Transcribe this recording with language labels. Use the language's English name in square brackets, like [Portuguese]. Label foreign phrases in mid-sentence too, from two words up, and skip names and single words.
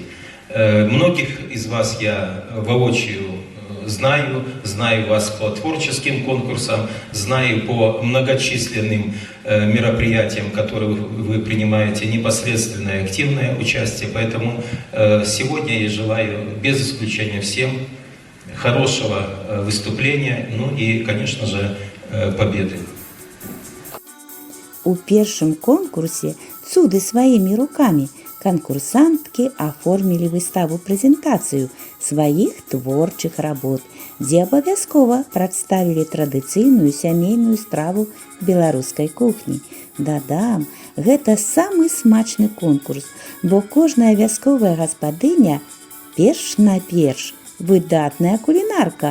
[Russian] Многих из вас я воочию знаю вас по творческим конкурсам, знаю по многочисленным мероприятиям, в которых вы принимаете непосредственное активное участие. Поэтому сегодня я желаю без исключения всем хорошего выступления, и, конечно же, победы. [Belarusian] У першым конкурсе «Цуды [Russian] своими руками» конкурсантки оформили [Belarusian] выставу-прэзентацыю сваіх творчых работ, дзе абавязкова прадставілі традыцыйную сямейную страву беларускай кухні. Дадам, гэта самы смачны конкурс, бо кожная вясковая гаспадыня перш-наперш выдатная кулінарка.